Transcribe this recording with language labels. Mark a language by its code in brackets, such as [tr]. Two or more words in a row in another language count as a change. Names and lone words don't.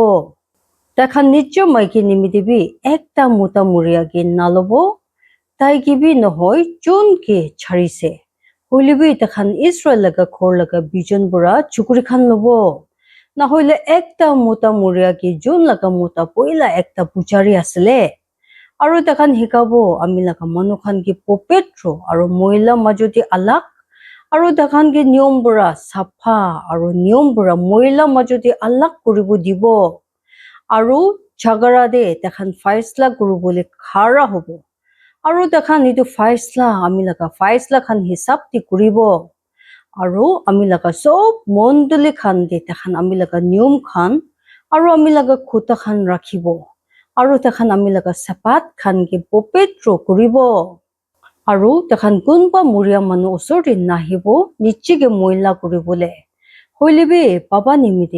[nag] takhan nijjo maiki nimidibi ekta mota muria ge nalobo tai gibi nohoi chun ke charise hoilebi takhan Israel laga khor laga vision bura chukuri khan lobo na hoile ekta mota muria ge jun laga mota poila ekta puchari asle aro takhan hikabo ami laga manu khan ge popetro aro moila majodi alak aro dakhan ge niyom bura sapha aro niyom bura moila majodi alak kuribo dibo aro jagara de dakhan faisla kuribole khara hobo aro dakhan etu faisla ami laga faisla khan hisab de kuribo aro ami laga sob mondoli khan de dakhan ami laga niyom khan aro ami laga khuta khan rakhibo aro dakhan ami laga sapat khan ge popetro kuribo aro takhan kunba muria manu osor de nahibo nichige moila kuribole hoilebe baba nimide